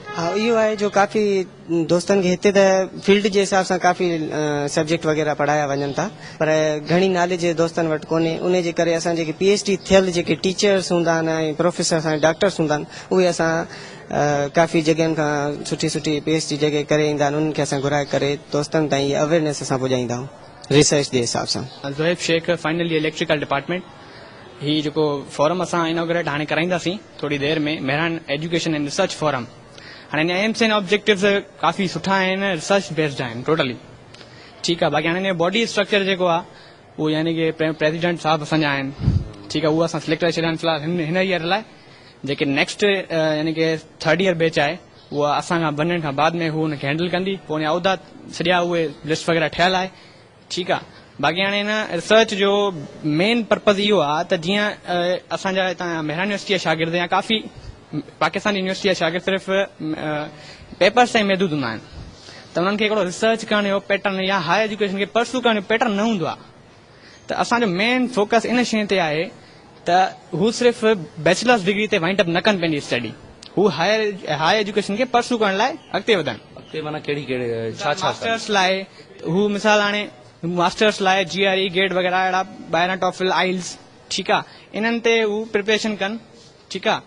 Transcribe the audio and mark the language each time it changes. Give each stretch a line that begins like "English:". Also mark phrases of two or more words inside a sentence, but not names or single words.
Sindhi: हा, इहो आहे जो काफ़ी दोस्तनि खे हिते त फील्ड जे हिसाब सां काफ़ी सब्जेक्ट वग़ैरह पढ़ाया वञनि था, पर घणी नॉलेज दोस्तनि वटि कोन्हे। उन जे करे असां जेके PhD थियल जेके टीचर्स हूंदा आहिनि ऐं
English: professor doctors
Sindhi: हूंदा आहिनि उहे असां काफ़ी जॻहियुनि खां सुठी PhD जॻह करे ईंदा आहिनि, उन्हनि खे असां घुराए करे दोस्तनि ताईं अवेयरनेस असां पुॼाईंदा आहियूं रिसर्च जे हिसाब सां। ज़ोहेब शेख,
English: Final Electrical Department.
Sindhi: ही जेको फोरम असां इनॉग्रेट हाणे कराईंदासीं थोरी देरि में, मेहरान एजुकेशन एंड रिसर्च फोरम। हाणे
English: aims and objectives
Sindhi: काफ़ी सुठा आहिनि,
English: research based
Sindhi: आहिनि टोटली, ठीकु आहे। बाक़ी हाणे
English: body structure
Sindhi: जेको आहे उहो यानी कि प्रेसिडेंट साहब असांजा आहिनि, ठीकु आहे, उहो असां सिलेक्ट करे छॾिया आहिनि फ़िलहाल हिन ईयर लाइ। जेके नेक्स्ट यानी कि
English: third year batch
Sindhi: आहे उहा असांखां बनण खां बाद में हू हुनखे हैंडल कंदी, पोइ उन उहिदा सॼा उहे लिस्ट वग़ैरह ठहियल आहे, ठीकु आहे। बाक़ी हाणे हिन रिसर्च जो
English: main purpose
Sindhi: इहो आहे त जीअं असांजा हितां मेहरान यूनिवर्सिटी जा शागिर्द या काफ़ी पाकिस्तान यूनिवर्सिटी जा शागिर्द सिर्फ़ु पेपर्स ताईं महदूद हूंदा आहिनि, त उन्हनि खे हिकिड़ो रिसर्च करण जो पैटर्न या
English: higher education
Sindhi: खे परसू करण जो पैटर्न न हूंदो आहे। त असांजो
English: main focus
Sindhi: इन शइ ते आहे त हू सिर्फ़ु
English: bachelors degree
Sindhi: ते
English: wind up
Sindhi: न कनि पंहिंजी स्टडी, हू
English: higher education
Sindhi: खे परसू करण लाइ अॻिते वधनि। अॻिते माना कहिड़ी छा मास्टर्स लाइ हू मिसाल हाणे मास्टर्स लाइ GRE गेट वग़ैरह अहिड़ा ॿाहिरां टॉफिल आइल्स, ठीकु आहे, इन्हनि ते हू प्रिपरेशन कनि, ठीकु आहे।